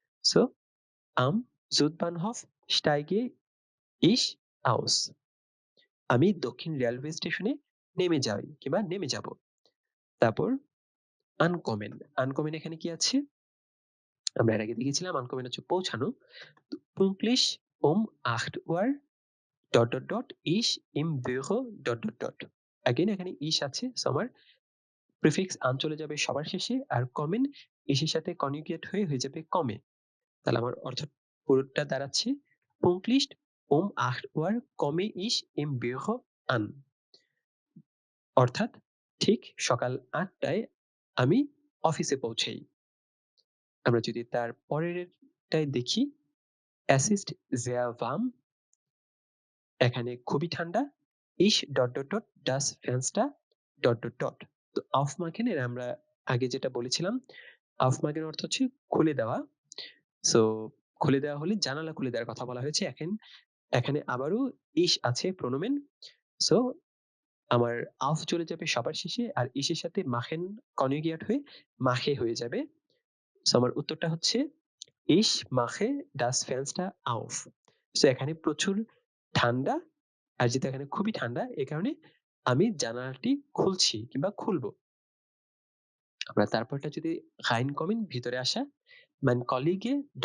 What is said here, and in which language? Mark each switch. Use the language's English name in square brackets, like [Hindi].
[Bangla] So [German] am Südbahnhof steige ich aus, [Bangla] আমি দক্ষিণ railway স্টেশনে নেমে যাই কিংবা নেমে যাব। তারপর আনকমেন, আনকমেন এখানে কি আছে, আমরা এর আগে দেখেছিলাম আনকমেন হচ্ছে পৌঁছানো। [German] pünktlich um 8 Uhr ich im Büro . [Bangla] again এখানে ইস আছে, সো আমার প্রিফিক্স আন চলে যাবে সবার শেষে, আর কমেন ইসের সাথে কনজুগেট হয়ে যাবে কমে। তাহলে আমার অর্থ পুরোটা দাঁড়াচ্ছে [German] pünktlich um 8 Uhr komme ich im Büro an, [Bangla] অর্থাৎ ঠিক সকাল 8টায় আমি অফিসে পৌঁছাই। আমরা যদি তার পরেরটাই দেখি, [German] es ist sehr warm, [Bangla] এখানে খুবই ঠান্ডা, ich ... das Fenster ... তো aufmachen এর আমরা আগে যেটা বলেছিলাম, aufmachen অর্থ হচ্ছে খুলে দেওয়া। সো খুলে দেওয়া হলে জানালা খুলে দেওয়ার কথা বলা হয়েছে। এখানে আবারও ich আছে প্রোনোমেন। সো আমার auf চলে যাবে সবার শেষে, আর ইসের সাথে machen কনজুগেট হয়ে mache হয়ে যাবে। সো আমার উত্তরটা হচ্ছে [German] ich mache das Fenster auf। [Bangla] So এখানে প্রচুর ঠান্ডা, আর যেহেতু এখানে খুবই ঠান্ডা, এই কারণে আমি জানালাটি খুলছি কিংবা খুলবো। আমরা তারপরটা যদি reinkommen ভিতরে আসা, [German] mein Kollege ...